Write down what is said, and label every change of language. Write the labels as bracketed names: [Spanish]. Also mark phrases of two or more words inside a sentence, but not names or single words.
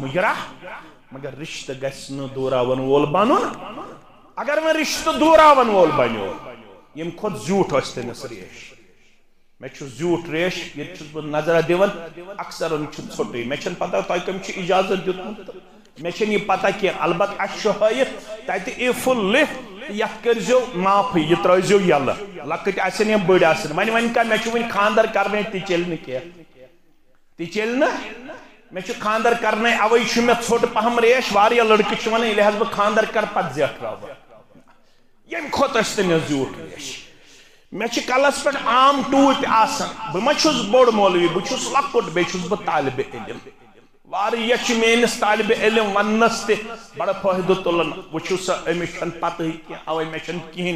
[Kashmiri] مُجراہ مگر رشتہٕ گژھِ نہٕ دوٗراون وول بنُن اگر وۄنۍ رشتہٕ دوٗراون وول بنیو ییٚمہِ کھۄتہٕ زیوٗٹھ ٲسۍ تٔمِس ریش مےٚ چھُ زیوٗٹھ ریش ییٚتہِ چھُس بہٕ نظرا دِوان اکثرن چھُ ژھوٚٹُے مےٚ چھنہٕ پتہ تۄہہِ کٔمۍ چھُ اجازت دیُتمُت تہٕ مےٚ چھنہٕ یہِ پتہ کینٛہہ البتہ اسہِ چھُ ہٲیِتھ تتہِ ایفُل لِکھ یتھ کٔرزیو معافٕے یہِ ترٲیزیو یلہٕ لۄکٕٹۍ آسن یا بٔڑۍ آسن وۄنۍ کیٛاہ مےٚ چھُ وٕنہِ خاندر کرنے تہِ چلہِ نہٕ کینٛہہ چل نا میں خاندر کرنے اوے میں ژھوٹ پہم ریش واریاہ لڑکہ ونان ییٚلہِ حظ بہٕ خاندر کر پتہٕ زیٹھراو بہٕ ییٚمہِ کھۄتہٕ ٲسۍ تٔمِس زیوٗٹھ ریش مےٚ چھِ کلس پٮ۪ٹھ عام ٹوٗپۍ آسان بہٕ ما چھُس بوٚڑ مولوی بہٕ چھُس لۄکُٹ بیٚیہِ چھُس بہٕ طالبہِ علم واریاہ چھِ میٲنِس طالبہِ علم وننس تہِ بڑٕ فٲیدٕ تُلان بہٕ چھُس أمِس چھنہٕ پتہٕے کینٛہہ اوے مےٚ چھنہٕ کِہیٖنۍ